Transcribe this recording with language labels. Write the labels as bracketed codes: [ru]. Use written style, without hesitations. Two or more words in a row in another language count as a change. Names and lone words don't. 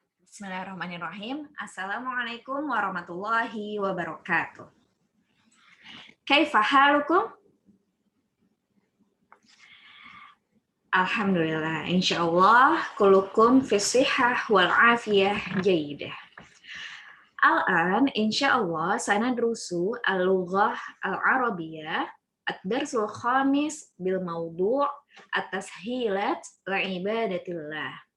[ar] بسم الله الرحمن الرحيم السلام عليكم ورحمة الله وبركاته. كيف حالكم? الحمد لله إن شاء الله كلكم في صحة والعافية جيدة. الآن إن شاء الله سندرس اللغة العربية الدرس الخامس بالموضوع التسهيلات وعبادة الله.